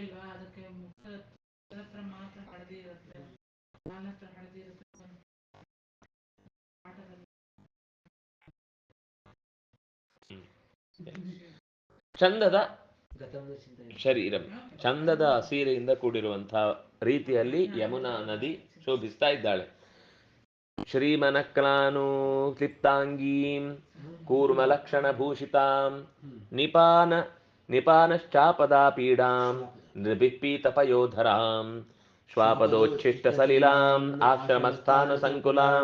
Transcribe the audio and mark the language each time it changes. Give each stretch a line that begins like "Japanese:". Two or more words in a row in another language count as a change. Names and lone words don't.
Kannada: ಚಂದದ ಶರೀರಂ, ಚಂದದ ಸೀರೆಯಿಂದ ಕೂಡಿರುವಂತಹ ರೀತಿಯಲ್ಲಿ ಯಮುನಾ ನದಿ ಶೋಭಿಸ್ತಾ ಇದ್ದಾಳೆ.
Sanskrit: ಶ್ರೀಮನಕ್ಲಾನು ಕ್ಲಿಪ್ತಾಂಗೀಂ ಕೂರ್ಮಲಕ್ಷಣ ಭೂಷಿತಾಂ ನಿಪಾನಶ್ಚಾಪದಾ ಪೀಡಾಂ ನೃಭಿಪೀತಪಯೋಧರಾಂ ಶ್ವಾಪದೋಚ್ಛಿಷ್ಟ ಸಲಿಲಾಂ ಆಶ್ರಮಸ್ಥಾನ ಸಂಕುಲಾಂ